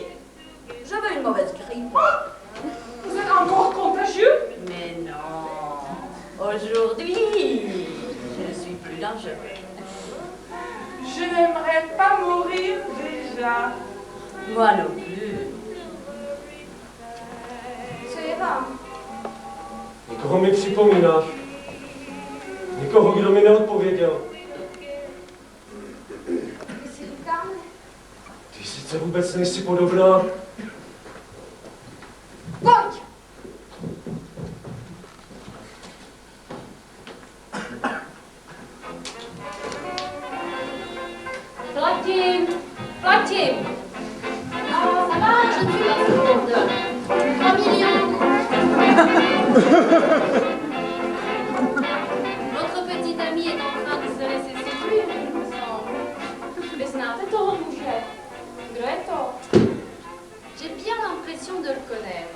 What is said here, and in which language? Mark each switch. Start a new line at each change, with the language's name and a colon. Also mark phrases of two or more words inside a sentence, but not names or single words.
French: J'avais une mauvaise grippe. Vous êtes encore contagieux? Mais non. Aujourd'hui, je ne suis plus dangereux. Je n'aimerais pas mourir déjà. Moi non plus. Co ira?
Czech: Nikoho mi připomínáš. Nikoho, kdo mi neodpověděl. My si říkáme. Ty sice vůbec nejsi podobná. Pojď! Platím! Platím!
French: Ça va, je suis là, seconde. 3 millions. Votre petite amie est en train de se laisser séduire, il me semble.
Czech: Mais znáte toho muže? Kdo je to?
French: J'ai bien l'impression de le connaître.